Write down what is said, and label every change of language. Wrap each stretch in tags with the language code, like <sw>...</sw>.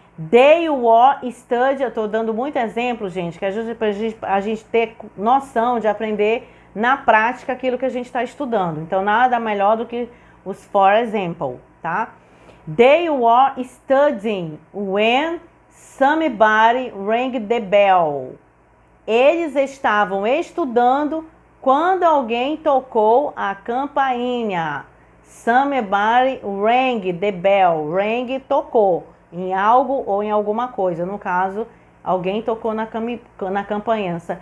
<en>They were studying.</en> <pt>Eu estou dando muito exemplo, gente, que ajuda a gente ter noção de aprender na prática aquilo que a gente está estudando. Então, nada melhor do que os</pt> <en>for example,</en> <pt>tá?</pt> <en>They were studying when somebody rang the bell.</en> <pt>Eles estavam estudando quando alguém tocou a campainha.</pt> <en>Somebody rang the bell.</en> <pt>Rang, tocou em algo ou em alguma coisa. No caso, alguém tocou na campainha.</pt>